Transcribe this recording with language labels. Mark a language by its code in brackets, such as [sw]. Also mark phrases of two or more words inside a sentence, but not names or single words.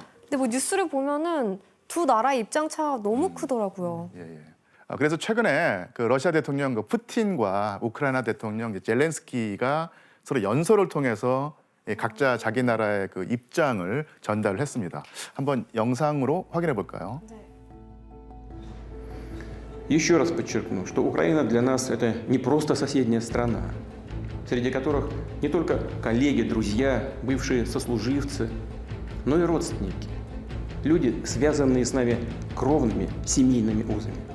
[ko] 근데 뭐 뉴스를 보면은 두 나라의 입장 차가 너무 크더라고요. 예, 예. 그래서 최근에 그 러시아 대통령 그 푸틴과 우크라이나 대통령 젤렌스키가 서로 연설을 통해서 각자 자기 나라의 그 입장을 전달을 했습니다. 한번 영상으로 확인해 볼까요? [ru] Еще раз подчеркну, что Украина для нас это не просто соседняя страна, среди которых не только коллеги, друзья, бывшие сослуживцы, но и родственники. Люди, связанные с нами кровными семейными узами.